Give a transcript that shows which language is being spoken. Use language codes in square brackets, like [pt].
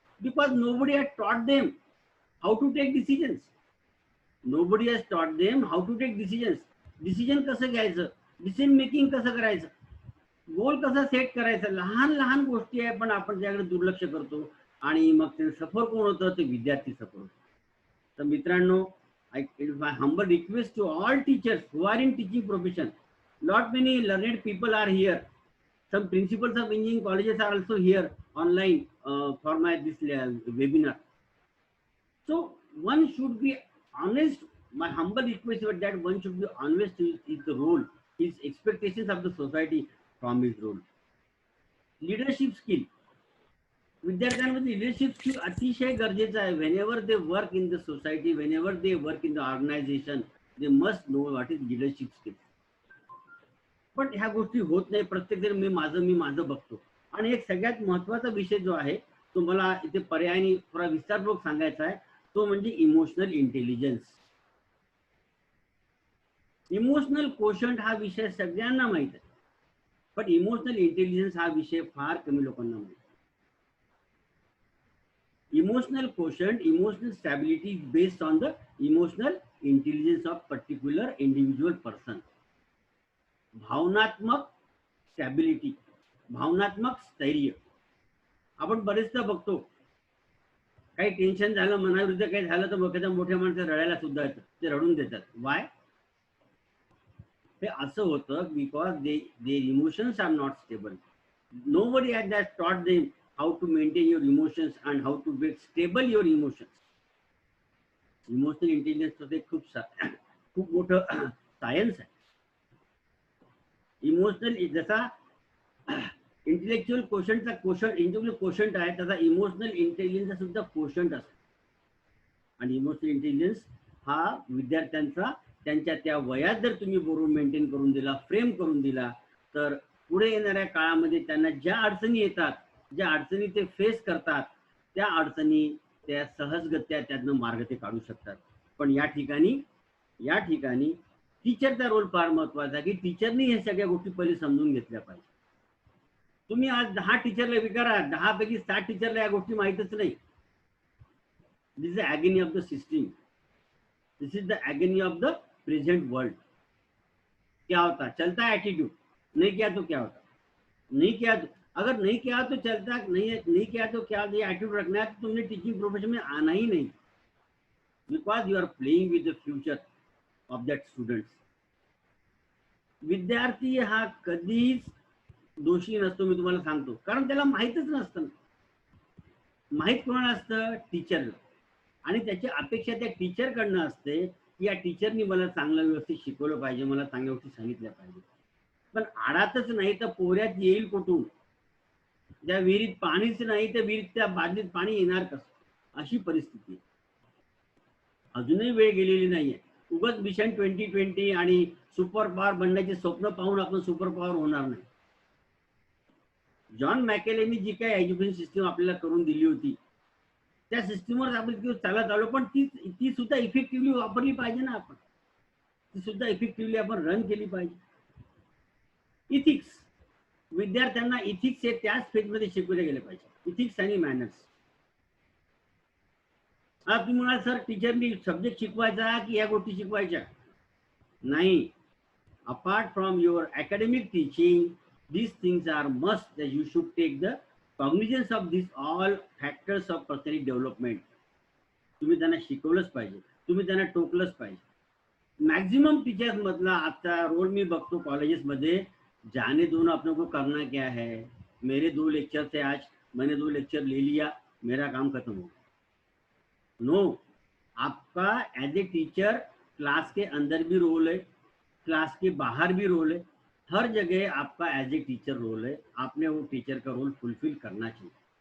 [en] Because nobody has taught them how to take decisions. Nobody has taught them how to take decisions. [mr] Decision कसं घ्यायचं, decision making कसं करायचं, गोल कसा सेट करायचा, लहान लहान गोष्टी आहे, पण आपण त्याकडे दुर्लक्ष करतो आणि मग ते सफर कोण होतं, ते विद्यार्थी सफर होतो. तर मित्रांनो, [en] my humble request to all teachers who are in teaching profession. Lot many learned people are here. Some principals of engineering colleges are also here online for this webinar. So one should be honest. My humble request is that one should be honest with the role, his expectations of the society from his role. Leadership skill. [mr] विद्यार्थ्यांमध्ये leadership skill अतिशय गरजेचं आहे. [en] Whenever they work in the society, whenever they work in the organisation, they must know what is leadership skill. [mr] पण ह्या गोष्टी होत नाही. प्रत्येक जण मी माझं बघतो. आणि एक सगळ्यात महत्वाचा विषय जो आहे तो मला इथे पर्यायाने थोडा विस्तारपूर्वक सांगायचा आहे, तो म्हणजे इमोशनल इंटेलिजन्स. इमोशनल कोशंट हा विषय सगळ्यांना माहित आहे, पण इमोशनल इंटेलिजन्स हा विषय फार कमी लोकांना माहित. [en] Emotional quotient, emotional stability is based on the emotional intelligence of particular individual person. [mr] भावनात्मक स्टॅबिलिटी, भावनात्मक स्थैर्य. आपण बरेचदा बघतो, काही टेन्शन झालं, मनाविरुद्ध काही झालं तर मोठ्या माणसं रडायला सुद्धा येतात, ते रडून देतात. वाय? हे असं होतं [en] Because their emotions are not stable. Nobody has that taught them how to maintain your emotions and how to make stable your emotions. [mr] Emotional intelligence मध्ये खूप मोठं सायन्स आहे. इमोशनल जसा इंटेलेक्च्युअल कोशंट आहे, तसा इमोशनल इंटेलिजन्स सुद्धा कोशंट असतो. आणि इमोशनल इंटेलिजन्स हा विद्यार्थ्यांचा त्यांच्या त्या वयात जर तुम्ही बरोबर मेंटेन करून दिला, फ्रेम करून दिला, तर पुढे येणाऱ्या काळामध्ये त्यांना ज्या अडचणी येतात, ज्या अडचणी ते फेस करतात, त्या अडचणी त्या सहजगत्या त्यातनं मार्ग ते काढू शकतात. पण या ठिकाणी टीचरचा रोल फार महत्वाचा, की टीचरनी हे सगळ्या गोष्टी पहिले समजून घेतल्या पाहिजे. तुम्ही आज 10 टीचरला विचारा, 10 पैकी 7 टीचरला या गोष्टी माहीतच नाही. [en] This is agony of the system. This is the agony of the present world. [hi] क्या होता है? चलता है एटीट्यूड, नहीं किया तो क्या होता? नहीं किया तो, अगर नहीं किया तो चलता, नहीं किया तो क्या, ये एटीट्यूड रखना है तो तुमने टीचिंग प्रोफेशन में आना ही नहीं, [en] Because you are playing with the future of that students. [mr] विद्यार्थी हा कधीच दोषी नसतो, मी तुम्हाला सांगतो, कारण त्याला माहीतच नसतं। माहीत कोणाला असतं? टीचरला। आणि त्याची अपेक्षा त्या टीचरकडनं असते की या टीचरनी मला चांगलं व्यवस्थित शिकवलं पाहिजे, मला चांगल्या गोष्टी सांगितल्या पाहिजे। पण आडातच नाही तर पोऱ्यात येईल कुठून? त्या विहिरीत पाणीच नाही तर विहिरीत त्या बादलीत पाणी येणार कसं? अशी परिस्थिती आहे। अजूनही वेळ गेलेली नाहीये। उगाच मिशन 2020 आणि सुपर पॉवर बनण्याचे स्वप्न पाहून आपण सुपर पॉवर होणार नाही। जॉन मॅकेलेनी जी काय एज्युकेशन सिस्टीम आपल्याला करून दिली होती, त्या सिस्टीमवर आपण चालत आलो, पण ती सुद्धा इफेक्टिव्हली वापरली पाहिजे ना आपण, ती सुद्धा इफेक्टिव्हली आपण रन केली पाहिजे। इथिक्स, विद्यार्थ्यांना इथिक्स हे त्याच फेजमध्ये शिकवले गेले पाहिजे, इथिक्स आणि मॅनर्स। आता तुम्ही म्हणाल सर टीचरनी सब्जेक्ट शिकवायचा की या गोष्टी शिकवायच्या? [en] नाही, apart from your academic teaching, these things are must that you should take the cognizance of these all factors of personality development. [mr] तुम्ही त्यांना शिकवलंच पाहिजे, तुम्ही त्यांना टोकलंच पाहिजे। मैक्सिमम टीचर्स मधला आता रोल मी बघतो कॉलेजेस मध्ये, [hi] जाने दो ना, अपने को करना क्या है, मेरे 2 लेक्चर थे आज, मैंने 2 लेक्चर ले लिया, मेरा काम खत्म हो गया। नो, आपका एज ए टीचर क्लास के अंदर भी रोल है, क्लास के बाहर भी रोल है, हर जगह आपका एज ए टीचर रोल है, आपने वो टीचर का रोल फुलफिल करना चाहिए।